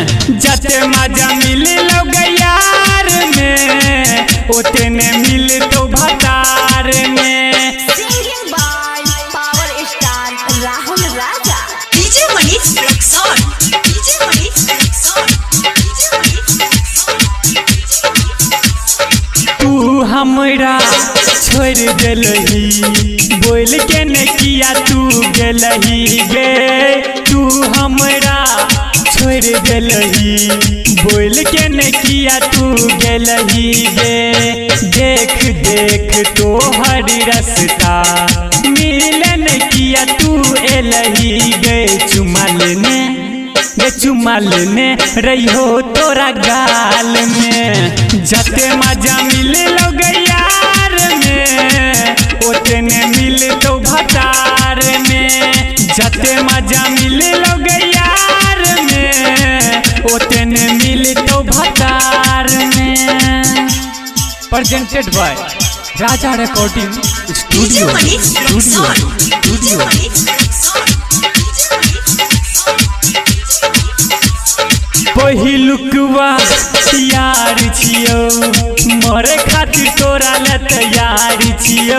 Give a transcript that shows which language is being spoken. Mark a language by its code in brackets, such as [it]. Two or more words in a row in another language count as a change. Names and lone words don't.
[mag] जते मजा मिले लो यार में ओते ने मिले तो भतार में। [en] Singing by Power Star Rahul Raja, DJ Manish Rexon, DJ Manish Rexon, DJ Manish Rexon। [mag] तू हमरा छोड़ देलही बोल के न किया तू गेलही गे। तू हमरा छोड़ देलही बोल के न किया तू गेलही गे। देख देख तो हर रास्ता मिलन किया तू एलही गे। चुमा लेने रही हो तोरा गाल में। जते मजा मिले लो यार में ओते ने मिले तो भतार में। जते मजा मिले लो यार में ओते ने मिले तो भतार में। [en] Presented by Raja Recording Studio. [mag] पहिलुकवा यार छियो मरे खातिर तोरा ले तैयार छियो।